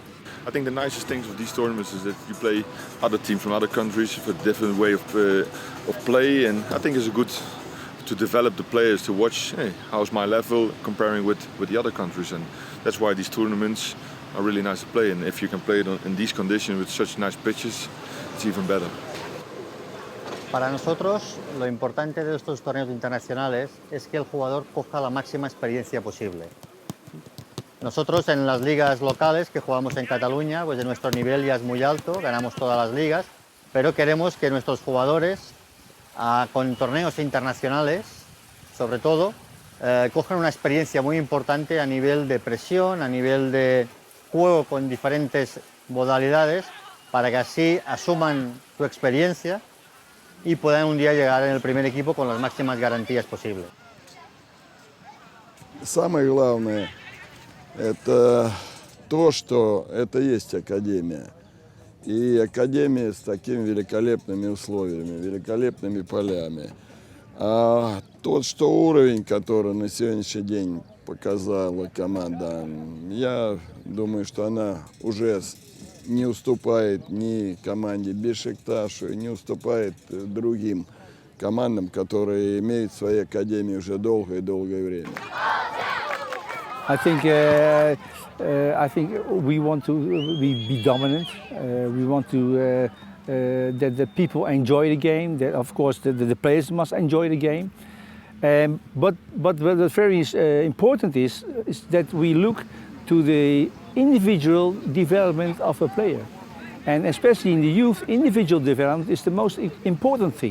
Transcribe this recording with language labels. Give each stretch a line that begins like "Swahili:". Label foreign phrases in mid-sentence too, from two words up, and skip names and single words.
English: I think the nicest things of these tournaments is that you play other teams from other countries with a different way of play, and I think it's a good to develop the players to watch, hey, how's my level comparing with the other countries, and that's why these tournaments are really nice to play. And if you can play it in these conditions with such nice pitches, it's even better.
Spanish: Para nosotros, lo importante de estos torneos internacionales es que el jugador coja la máxima experiencia posible. Nosotros en las ligas locales que jugamos en Cataluña, pues de nuestro nivel ya es muy alto, ganamos todas las ligas, pero queremos que nuestros jugadores con torneos internacionales, sobre todo, cojan una experiencia muy importante a nivel de presión, a nivel de juego con diferentes modalidades, para que así asuman su experiencia y puedan un día llegar en el primer equipo con las máximas garantías posibles.
Russian: Самое главное – это то, что это есть академия. И академия с такими великолепными условиями, великолепными полями. А тот, что уровень, который на сегодняшний день показала команда, я думаю, что она уже не уступает ни команде Бешикташу, не уступает другим командам, которые имеют свои академии уже долгое время.
English: I think we want to be dominant. We want to that the people enjoy the game. That of course the players must enjoy the game. But what very important is that we look to the individual development of a player, and especially in the youth, individual development is the most important thing.